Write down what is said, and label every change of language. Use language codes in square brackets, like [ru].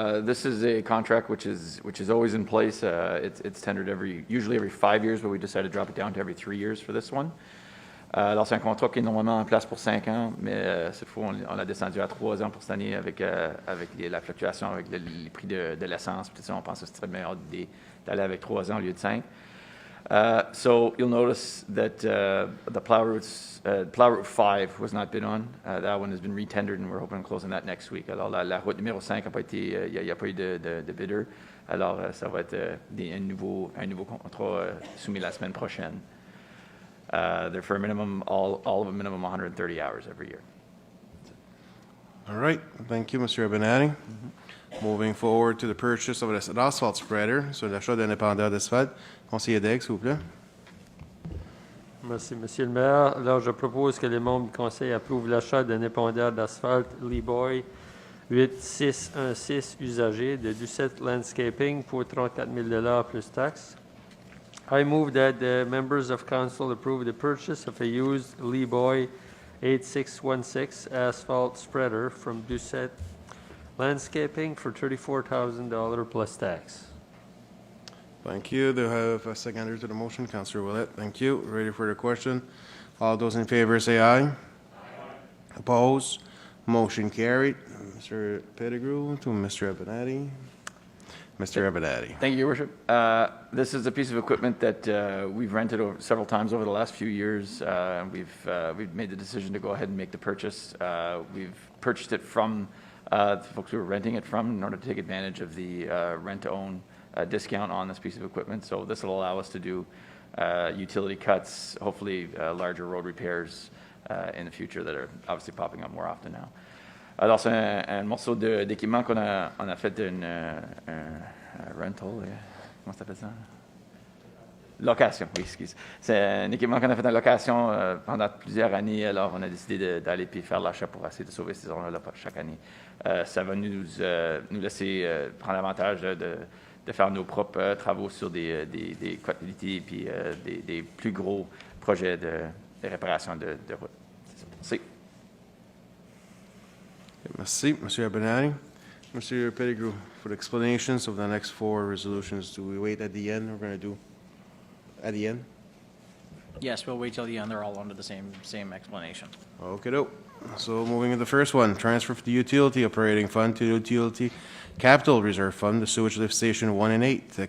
[en] This is a contract which is always in place. It's tendered usually every 5 years, but we decided to drop it down to every 3 years for this one. [fr] Alors, c'est un contrat qui est normalement en place pour 5 ans, mais cette fois, on l'a descendu à 3 ans pour cette année avec la fluctuation, avec les prix de l'essence. Puis, on pense que ce serait meilleur d'aller avec 3 ans au lieu de 5. [en] So you'll notice that the plow route 5 was not bid on. That one has been retendered, and we're hoping to close on that next week. [fr] Alors, la route numéro 5 n'a pas été, il n'y a pas eu de bidder. Alors, ça va être un nouveau contrat soumis la semaine prochaine. [en] They're for a minimum, all of a minimum 130 hours every year. All right. Thank you, Mr. Urbanati. Moving forward to the purchase of an asphalt spreader, [fr] sur l'achat d'un épandeur d'asphalte. Conseiller Daigle, s'il vous plaît. Merci, Monsieur le maire. Alors, je propose que les membres du Conseil approuvent l'achat d'un épandeur d'asphalte Lee-Boy 8616 usagé de Doucette Landscaping pour $34 000 plus taxes. [en] I move that the members of council approve the purchase of a used Lee-Boy 8616 asphalt spreader from Doucette Landscaping for $34,000 plus tax. Thank you. Do I have a seconder to the motion? Councillor Willett, thank you. Ready for the question? All those in favor say aye. Aye. Opposed? Motion carried. Mr. Pettigrew to Mr. Abinati. Mr. Abinati. Thank you, Your Worship. This is a piece of equipment that we've rented several times over the last few years. We've made the decision to go ahead and make the purchase. We've purchased it from the folks we were renting it from in order to take advantage of the rent-to-own discount on this piece of equipment. So this will allow us to do utility cuts, hopefully larger road repairs in the future that are obviously popping up more often now. [fr] Alors, c'est un morceau d'équipement on a fait un rental, comment ça s'appelle ça? Location, oui, excuse. C'est un équipement qu'on a fait en location pendant plusieurs années, alors on a décidé d'aller puis faire l'achat pour essayer de sauver ces zones-là chaque année. Ça va nous laisser prendre l'avantage de faire nos propres travaux sur des qualités puis des plus gros projets de réparation de route. Merci. Merci, Monsieur Abernathy. Monsieur Pettigrew, [en] for the explanations of the next 4 resolutions, do we wait at the end? We're going to do at the end? Yes, we'll wait till the end. They're all under the same explanation. Okay, doke. So moving to the first one, transfer from the utility operating fund to the utility capital reserve fund, the sewage lift station 1 and 8.